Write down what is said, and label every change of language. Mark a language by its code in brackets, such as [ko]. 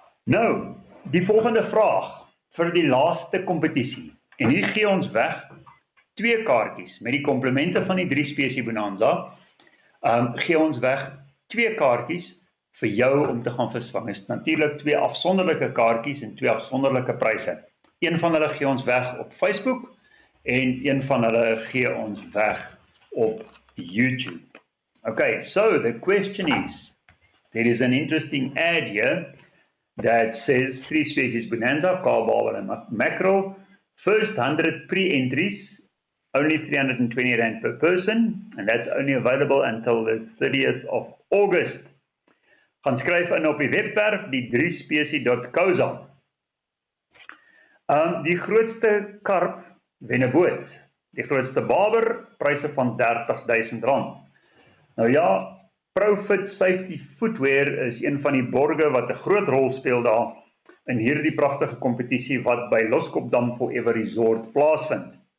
[af] Nou, die volgende vraag vir die laaste kompetisie. En hier gee ons weg 2 kaartjies met die komplemente van die 3 spesie bonanza. Gee ons weg 2 kaartjies vir jou om te gaan visvang. Dit is natuurlik 2 afsonderlike kaartjies en 2 afsonderlike pryse. Een van hulle gee ons weg op Facebook en een van hulle gee ons weg op YouTube. [en] Okay, so the question is, there is an interesting ad here that says 3 species bonanza, carp, barbel and mackerel. First 100 pre-entries, only R320 per person, and that's only available until the 30th of August. [af] Gaan skryf in op die webwerf, die 3spesie.co.za. Die grootste karp wen 'n boot. Die grootste barber, pryse van R30,000. Nou ja, Profit Safety Footwear is een van die borge wat 'n groot rol speel daar in hierdie pragtige kompetisie wat by Loskopdam Forever Resort plaasvind.